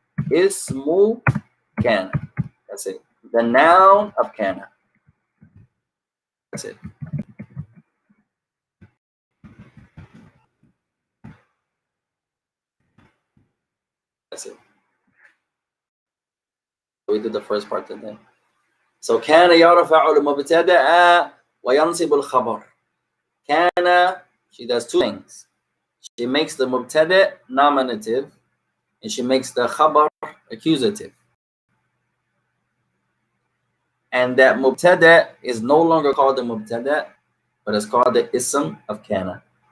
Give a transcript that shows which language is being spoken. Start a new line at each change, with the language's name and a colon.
English: Ismu kana. That's it. The noun of kana. That's it. That's it. We did the first part today.
Arabic: So كان يرفع المبتدأ وينصب الخبر.
English: كان, she does two things. She makes the mubtada nominative and she makes the khabar accusative. And that mubtada is no longer called the mubtada, but it's called the ism of kana.